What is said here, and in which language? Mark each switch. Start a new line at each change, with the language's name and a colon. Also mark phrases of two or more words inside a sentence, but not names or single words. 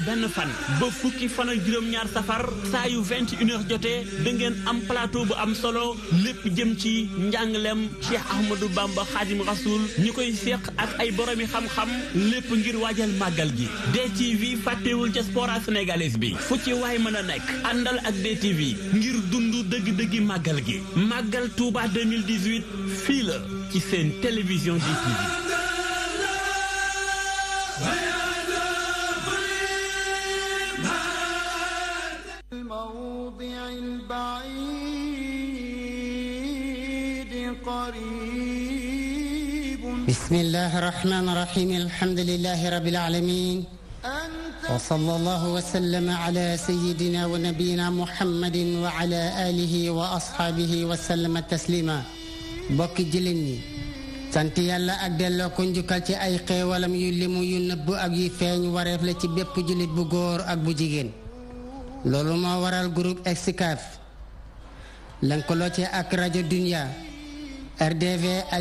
Wolof: benn fan ba fukki fan ak juróom-ñaar safar saa yu 21h jotee da ngeen am plateau bu am solo lépp jëm ci njàngalem Cheikh Ahmadou Bamba Khadim Rasoul ñu koy seq ak ay boromi xam-xam lépp ngir waajal màggal gi DTV fàttewul ca
French: sport sénégalaise
Wolof: bi fu ci waay mën a nekk àndal ak DTV ngir dundu dëgg-dëggi màggal gi màggal Touba 2018 fii la ci seen télévision DTV.
Arabic: بسم الله الرحمن الرحيم الحمد لله رب العالمين وصلى الله وسلم على سيدنا ونبينا محمد وعلى آله وأصحابه وسلم تسليما
Wolof: mbokki jullit sant yàlla ak delloo ko njukkal ci ay xéewalam yu limu yu nëbb ak yu feeñ wareef la ci bépp jullit bu góor ak bu jigéen loolu moo waral groupe Excaf lëkkaloo ci ak rajo Dunia RDV ak